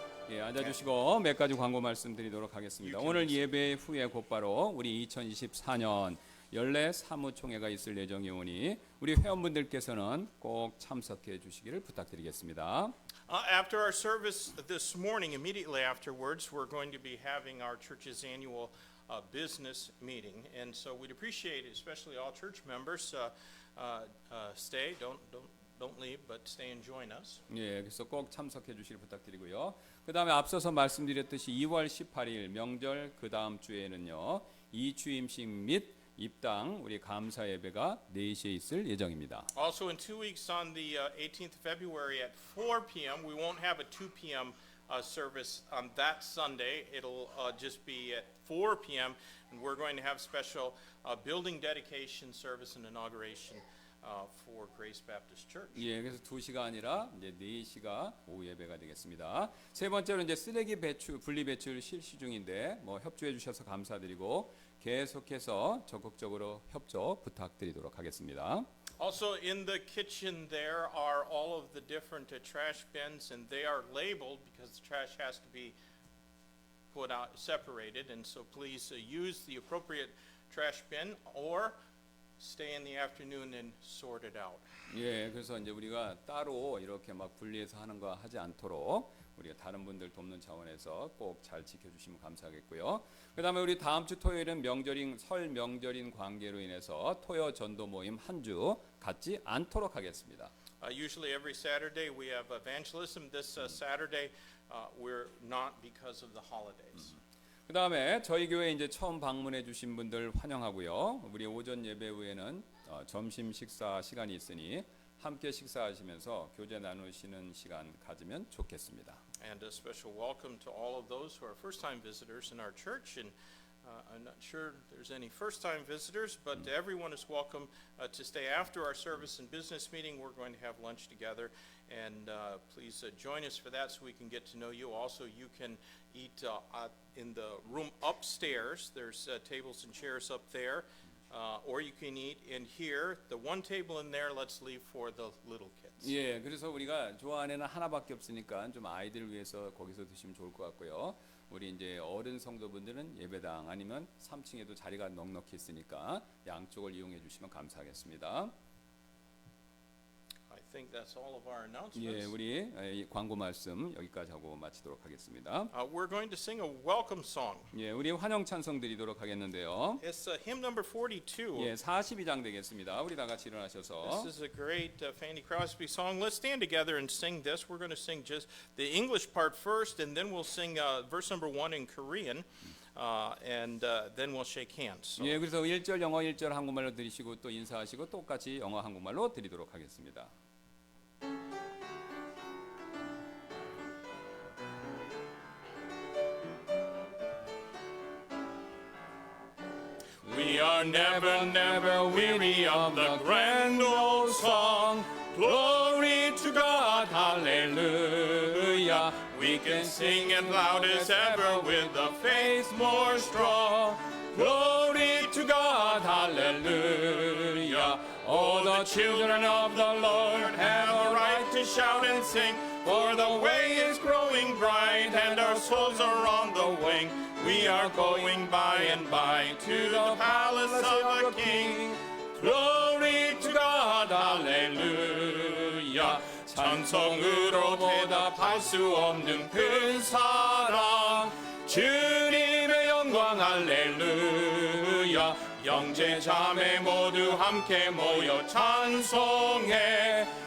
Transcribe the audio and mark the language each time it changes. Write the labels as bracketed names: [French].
[Korean] 예, 앉아주시고 몇 가지 광고 말씀드리도록 하겠습니다. 오늘 예배 후에 곧바로 우리 2024년 연례 사무총회가 있을 예정이 오니 우리 회원분들께서는 꼭 참석해 주시기를 부탁드리겠습니다. [English] After our service this morning, immediately afterwards, we're going to be having our church's annual business meeting, and so we'd appreciate it, especially all church members, stay, don't leave, but stay and join us. [Korean] 예, 그래서 꼭 참석해 주시길 부탁드리고요. 그다음에 앞서서 말씀드렸듯이 2월 18일 명절 그 다음 주에는요. 이주임식 및 입당 우리 감사 예배가 4시에 있을 예정입니다. [English] Also in 2 weeks on the 18th of February at 4 p.m. we won't have a 2 p.m. Service on that Sunday. It'll just be at 4 p.m. and we're going to have special building dedication service and inauguration for Grace Baptist Church. [Korean] 예, 그래서 2시가 아니라 이제 4시가 오후 예배가 되겠습니다. 세 번째로 이제 쓰레기 배출, 분리 배출 실시 중인데 뭐 협조해 주셔서 감사드리고 계속해서 적극적으로 협조 부탁드리도록 하겠습니다. [English] Also in the kitchen there are all of the different trash bins and they are labeled because the trash has to be put out separated, and so please use the appropriate trash bin or stay in the afternoon and sort it out. [Korean] 예, 그래서 이제 우리가 따로 이렇게 막 분리해서 하는 거 하지 않도록 우리가 다른 분들 돕는 차원에서 꼭 잘 지켜주시면 감사하겠고요. 그다음에 우리 다음 주 토요일은 명절인 설 명절인 관계로 인해서 토요 전도 모임 한 주 갖지 않도록 하겠습니다. [English] Usually every Saturday we have evangelism. This Saturday we're not because of the holidays. [Korean] 그다음에 저희 교회 이제 처음 방문해 주신 분들 환영하고요. 우리 오전 예배 후에는 점심 식사 시간이 있으니 함께 식사하시면서 교제 나누시는 시간 가지면 좋겠습니다. [English] And a special welcome to all of those who are first-time visitors in our church. And I'm not sure there's any first-time visitors, but everyone is welcome to stay after our service and business meeting. We're going to have lunch together, and please join us for that so we can get to know you. Also, you can eat in the room upstairs. There's tables and chairs up there. Or you can eat in here. The one table in there, let's leave for the little kids. [Korean] 예, 그래서 우리가 조 안에는 하나밖에 없으니까 좀 아이들 위해서 거기서 드시면 좋을 것 같고요. 우리 이제 어른 성도분들은 예배당 아니면 3층에도 자리가 넉넉히 있으니까 양쪽을 이용해 주시면 감사하겠습니다. [English] I think that's all of our [Korean] 예, [English] announcements. [Korean] 우리 광고 말씀 여기까지 하고 마치도록 하겠습니다. [English] We're going to sing a welcome song. [Korean] 예, 우리 환영 찬송 드리도록 하겠는데요. [English] It's hymn number 42. [Korean] 예, 42장 되겠습니다. 우리 다 같이 일어나셔서 [English] This is a great Fanny Crosby song. Let's stand together and sing this. We're going to sing just the English part first, and then we'll sing verse number 1 in Korean, and then we'll shake hands. So, [Korean] 예, 그래서 1절 영어 1절 한국말로 드리시고 또 인사하시고 똑같이 영어 한국말로 드리도록 하겠습니다. [English] we are never, never weary of the grand old song. Glory to God, hallelujah. We can sing it loud as ever with the faith more strong. Glory to God, hallelujah. All the children of the Lord have a right to shout and sing, for the way is growing bright and our souls are on the wing. We are going by and by to the palace of the King. Glory to God, hallelujah. [Korean] 찬송으로 보답할 수 없는 큰 사랑. 주님의 영광, 할렐루야. 형제 자매 모두 함께 모여 찬송해.